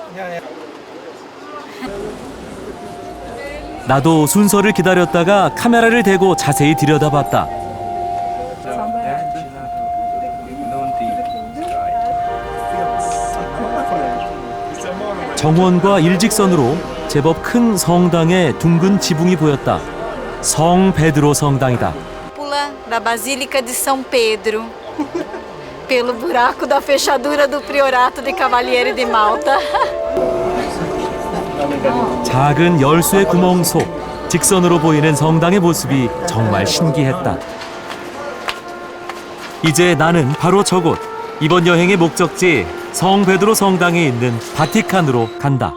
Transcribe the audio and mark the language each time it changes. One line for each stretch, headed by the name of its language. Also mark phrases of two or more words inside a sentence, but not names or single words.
Korean: 나도 순서를 기다렸다가 카메라를 대고 자세히 들여다봤다. 정원과 일직선으로 제법 큰 성당의 둥근 지붕이 보였다. 성 베드로 성당이다.
Portuguese: Pula da Basílica de São Pedro, pelo buraco da fechadura do Priorato de Cavaliere de Malta.
Korean: 작은 열쇠 구멍 속 직선으로 보이는 성당의 모습이 정말 신기했다. 이제 나는 바로 저곳, 이번 여행의 목적지 성 베드로 성당에 있는 바티칸으로 간다.